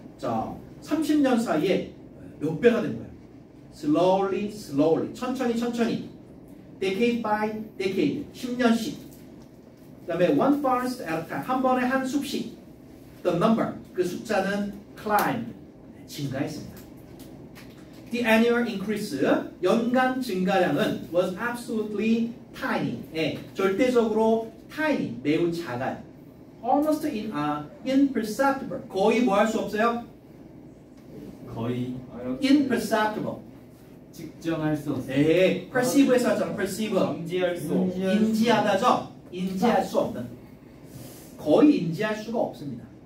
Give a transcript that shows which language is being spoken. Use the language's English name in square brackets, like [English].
[Korean] 자, 30년 사이에 몇 배가 된 거야? [English] Slowly, [Korean] 천천히. [English] Decade by decade, [Korean] 10년씩. 그 다음에 [English] one forest at a time, [Korean] 한 번에 한 숲씩. [English] The number, [Korean] 그 숫자는 [English] climbed, [Korean] 증가했습니다. [English] The annual increase, [Korean] 연간 증가량은 [English] was absolutely tiny, [Korean] 절대적으로 [English] tiny, [Korean] 매우 작아요. [English] Almost imperceptible, [Korean] 거의 뭐 할 수 없어요? 거의 [English] imperceptible. [Korean] 측정할 수 없어요. 네, perceive에서 하잖아, perceive. 인지할 수 없는. 인지하다죠? 인지할 수 없는. 거의 인지할 수가 없습니다.